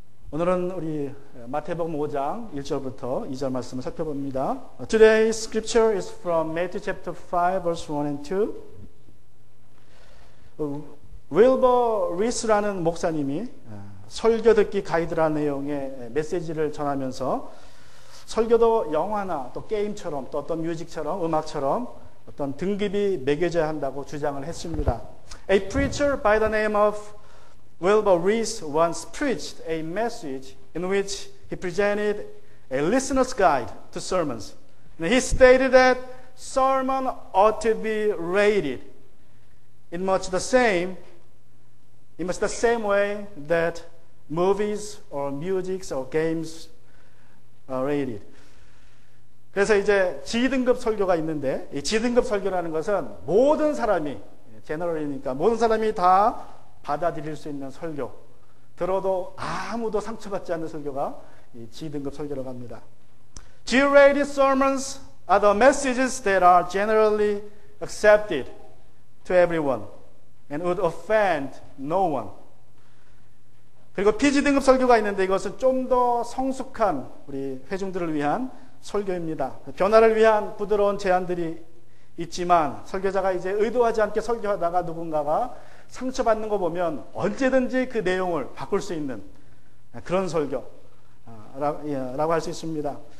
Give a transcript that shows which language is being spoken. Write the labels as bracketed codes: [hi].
[ko] 오늘은 우리 마태복음 5장 1절부터 2절 말씀을 살펴봅니다. [en] Today's scripture is from Matthew chapter 5 verse 1 and 2. [ko] 윌버 리스라는 목사님이 설교 듣기 가이드라는 내용의 메시지를 전하면서 설교도 영화나 또 게임처럼 또 어떤 뮤직처럼 음악처럼 어떤 등급이 매겨져야 한다고 주장을 했습니다. [en] A preacher by the name of Wilbur Rees once preached a message in which he presented a listener's guide to sermons. And he stated that sermon ought to be rated in much the same way that movies or music or games are rated. [ko] 그래서 이제 G등급 설교가 있는데 이 G등급 설교라는 것은 모든 사람이 제너럴이니까 모든 사람이 다 받아들일 수 있는 설교, 들어도 아무도 상처받지 않는 설교가 이 G등급 설교라고 합니다. [en] G-rated sermons are the messages that are generally accepted to everyone and would offend no one. [ko] 그리고 PG 등급 설교가 있는데 이것은 좀 더 성숙한 우리 회중들을 위한 설교입니다. 변화를 위한 부드러운 제안들이 있지만 설교자가 이제 의도하지 않게 설교하다가 누군가가 상처받는 거 보면 언제든지 그 내용을 바꿀 수 있는 그런 설교라고 할 수 있습니다.